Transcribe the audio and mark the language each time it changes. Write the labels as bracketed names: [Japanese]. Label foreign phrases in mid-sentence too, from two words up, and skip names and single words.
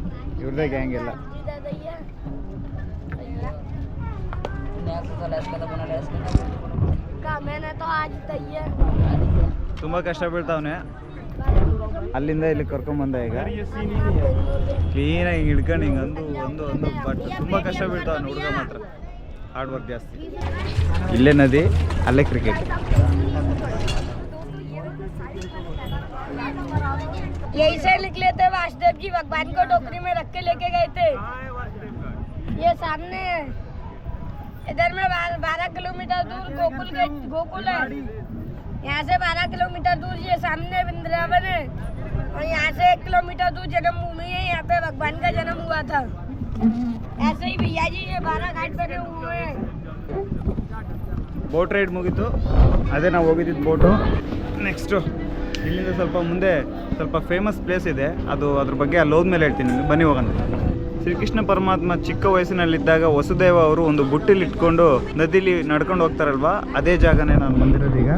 [Kannada] ಇವ್ರದೇ ಗ್ಯಾಂಗ್ ಎಲ್ಲ. ತುಂಬ ಕಷ್ಟ ಬೀಳ್ತಾವನೆ. ಅಲ್ಲಿಂದ ಇಲ್ಲಿ ಕರ್ಕೊಂಬಂದ. ಈಗ ಕ್ಲೀನಾಗಿ ಹಿಡ್ಕೊಂಡು ಹಿಂಗೆ ಒಂದು ಬಟ್ ತುಂಬ ಕಷ್ಟ ಬೀಳ್ತಾವನೆ ಹುಡುಗ ಮಾತ್ರ. [English] hard work [Kannada] ಜಾಸ್ತಿ. ಇಲ್ಲೇ ನದಿ, ಅಲ್ಲೇ ಕ್ರಿಕೆಟ್. [Hindi] यही से निकले थे वासुदेव जी, भगवान को टोकरी में रख के लेके गए थे। ये सामने इधर में 12 किलोमीटर दूर गोकुल है। यहाँ से 12 किलोमीटर दूर ये सामने वृंदावन है और यहाँ से 1 किलोमीटर दूर जन्मभूमि है। यहाँ पे भगवान का जन्म हुआ था। ऐसे ही भैया जी ये 12 घाट बने हुए हैं। [English] boat ride [Kannada] ಮುಗೀತು, ಅದೇ ನಾವು ಹೋಗಿದ್ದಿದ್ದು ಬೋಟು. ನೆಕ್ಸ್ಟು ಇಲ್ಲಿಂದ ಸ್ವಲ್ಪ ಮುಂದೆ ಸ್ವಲ್ಪ [English] famous place [Kannada] ಇದೆ, ಅದ್ರ ಬಗ್ಗೆ ಅಲ್ಲಿ ಹೋದ್ಮೇಲೆ ಹೇಳ್ತೀನಿ. ಬನ್ನಿ ಹೋಗೋಣ. ಶ್ರೀಕೃಷ್ಣ ಪರಮಾತ್ಮ ಚಿಕ್ಕ ವಯಸ್ಸಿನಲ್ಲಿದ್ದಾಗ ವಸುದೇವ ಅವರು ಒಂದು ಬುಟ್ಟಿಲಿ ಇಟ್ಕೊಂಡು ನದಿಲಿ ನಡ್ಕೊಂಡು ಹೋಗ್ತಾರಲ್ವ, ಅದೇ ಜಾಗನೇ ನಾನು ಬಂದಿರೋದು ಈಗ.